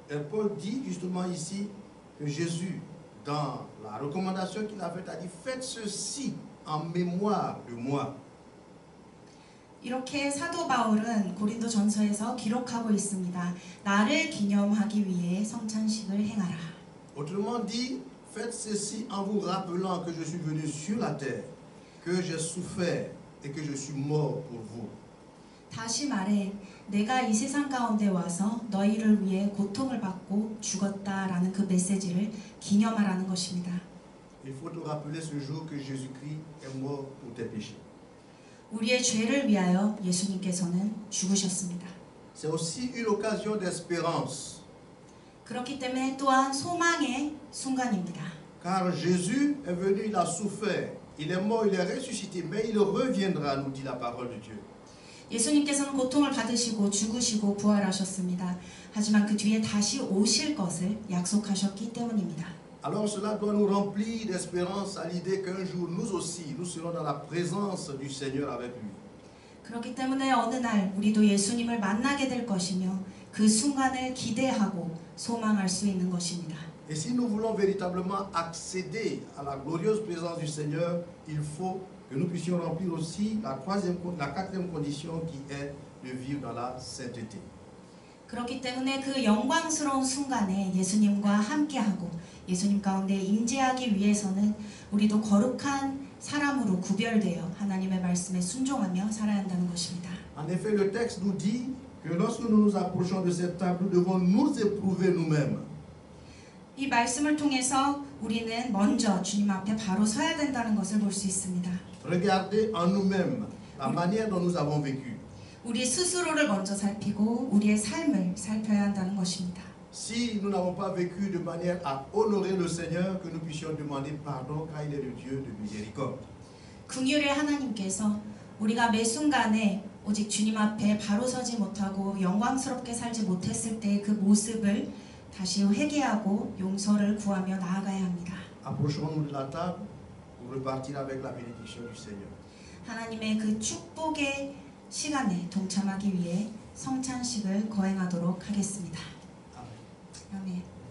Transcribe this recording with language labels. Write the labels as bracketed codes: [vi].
[fr] Paul dit justement ici que Jésus, dans la recommandation qu'il a faite, a dit « Faites ceci en mémoire de moi ». [ko] 이렇게 사도 바울은 고린도 전서에서 기록하고 있습니다. 나를 기념하기 위해 성찬식을 행하라. [fr] Autrement dit, faites ceci en vous rappelant que je suis venu sur la terre, que j'ai souffert et que je suis mort pour vous. [ko] 다시 말해 내가 이 세상 가운데 와서 너희를 위해 고통을 받고 죽었다라는 그 메시지를 기념하라는 것입니다. [fr] Il faut te rappeler ce jour que Jésus-Christ est mort pour tes péchés. [ko] 우리의 죄를 위하여 예수님께서는 죽으셨습니다. [fr] C'est aussi une occasion d'espérance. [ko] 그렇기 때문에 또한 소망의 순간입니다. [fr] Car Jésus est venu, il a souffert, il est mort, il est ressuscité, mais il reviendra, nous dit la parole de Dieu. [ko] 예수님께서는 고통을 받으시고 죽으시고 부활하셨습니다. 하지만 그 뒤에 다시 오실 것을 약속하셨기 때문입니다. [fr] Alors cela doit nous remplir d'espérance à l'idée qu'un jour nous aussi, nous serons dans la présence du Seigneur avec lui. [ko] 그렇기 때문에 어느 날 우리도 예수님을 만나게 될 것이며 그 순간을 기대하고 소망할 수 있는 것입니다. [fr] Et si nous voulons véritablement accéder à la glorieuse présence du Seigneur, il faut que nous puissions remplir aussi la quatrième condition qui est de vivre dans la sainteté. [ko] 그렇기 때문에 그 영광스러운 순간에 예수님과 함께하고 예수님 가운데 임재하기 위해서는 우리도 거룩한 사람으로 구별되어 하나님의 말씀에 순종하며 살아야 한다는 것입니다. [fr] En effet, le texte nous dit que lorsque nous nous approchons de cette table, nous devons nous éprouver nous-mêmes. [ko] 이 말씀을 통해서 우리는 먼저 주님 앞에 바로 서야 된다는 것을 볼 수 있습니다. [fr] Regardez en nous-mêmes la manière dont nous avons vécu. [ko] 우리 스스로를 먼저 살피고 우리의 삶을 살펴야 한다는 것입니다. [fr] Si nous n'avons pas vécu de manière à honorer le Seigneur, que nous puissions demander pardon car il est le Dieu de miséricorde. [ko] 긍휼의 하나님께서 우리가 매 순간에 오직 주님 앞에 바로 서지 못하고 영광스럽게 살지 못했을 때의 그 모습을 다시 회개하고 용서를 구하며 나아가야 합니다. [fr] Approchons-nous de la table pour repartir avec la bénédiction du Seigneur. [ko] 하나님의 그 축복의 시간에 동참하기 위해 성찬식을 거행하도록 하겠습니다. 아멘.